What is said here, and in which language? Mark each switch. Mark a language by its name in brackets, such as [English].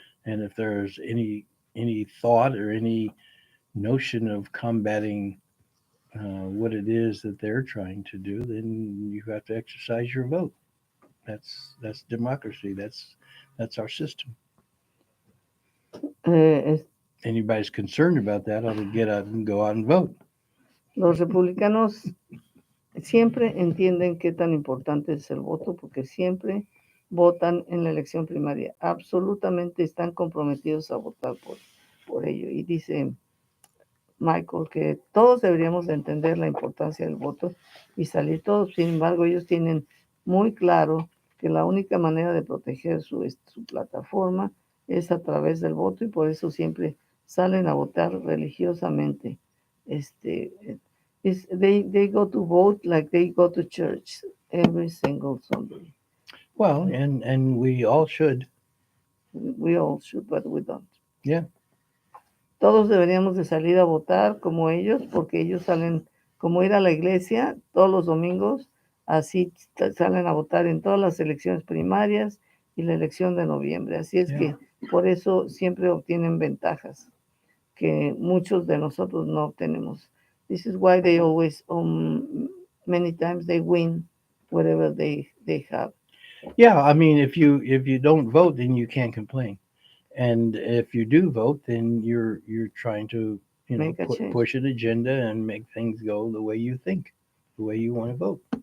[English] And if there's any thought or any notion of combating what it is that they're trying to do, then you have to exercise your vote. That's democracy. That's our system. Eh, Anybody's concerned about that ought to get out and go out and vote. [Spanish] los republicanos siempre entienden qué tan importante es el voto porque siempre votan en la elección primaria. Absolutamente están comprometidos a votar por ello. Y dice Michael que todos deberíamos de entender la importancia del voto y salir todos. Sin embargo, ellos tienen muy claro que la única manera de proteger su plataforma es a través del voto y por eso siempre salen a votar religiosamente. [English] Este, they go to vote like they go to church every single Sunday. Well, and we all should. We all should, but we don't. Yeah. [Spanish] Todos deberíamos de salir a votar como ellos, porque ellos salen, como ir a la iglesia todos los domingos, así salen a votar en todas las elecciones primarias y la elección de noviembre. Así es [English] Yeah. [Spanish] que por eso siempre obtienen ventajas que muchos de nosotros no obtenemos. [English] This is why they always, many times they win whatever they have. Yeah. I mean, if you don't vote, then you can't complain. And if you do vote, then you're trying to Make a change. push an agenda and make things go the way you think, the way you want to vote.